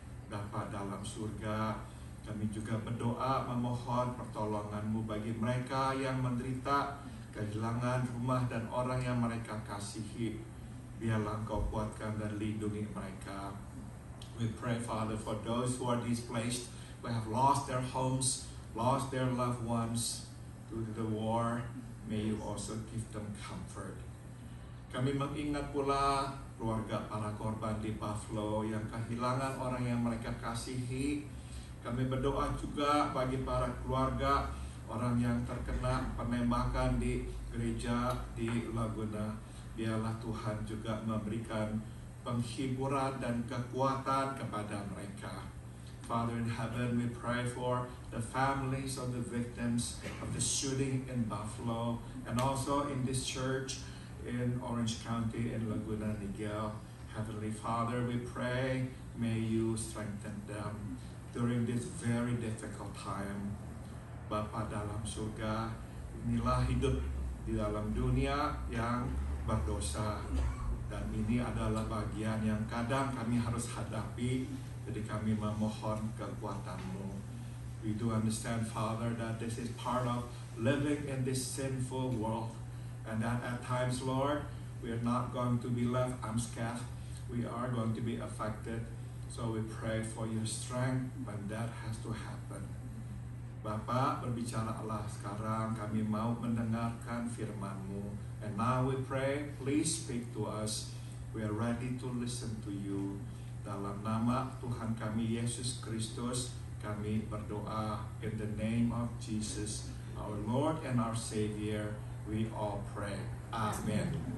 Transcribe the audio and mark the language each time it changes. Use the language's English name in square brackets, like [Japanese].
[Indonesian] Bapa dalam surga, kami juga berdoa memohon pertolongan-Mu bagi mereka yang menderita kehilangan rumah dan orang yang mereka kasihi. Biarlah Engkau kuatkan dan lindungi mereka. [English] We pray, Father, for those who are displaced, who have lost their homes, lost their loved ones due to the war. May you also give them comfort. [Indonesian] Kami mengingat pula keluarga para korban di Buffalo yang kehilangan orang yang mereka kasihi. Kami berdoa juga bagi para keluarga orang yang terkena penembakan di gereja di Laguna. Biarlah Tuhan juga memberikan penghiburan dan kekuatan kepada mereka. [English] Father in heaven, we pray for the families of the victims of the shooting in Buffalo and also in this church in Orange County in Laguna Niguel. Heavenly Father, we pray, may you strengthen them during this very difficult time. [Indonesian] Bapa dalam surga, inilah hidup di dalam dunia yang berdosa. Dan ini adalah bagian yang kadang kami harus hadapi. Jadi kami memohon kekuatan-Mu. [English] We do understand, Father, that this is part of living in this sinful world. And that at times, Lord, we are not going to be left unscathed. We are going to be affected. So we pray for your strength when that has to happen. [Indonesian] Bapak, berbicaralah sekarang, kami mau mendengarkan firman-Mu. [English] And now we pray, please speak to us. We are ready to listen to you. [Indonesian] Dalam nama Tuhan kami Yesus Kristus, kami berdoa [English] in the name of Jesus, our Lord and our Savior, we all pray. Amen.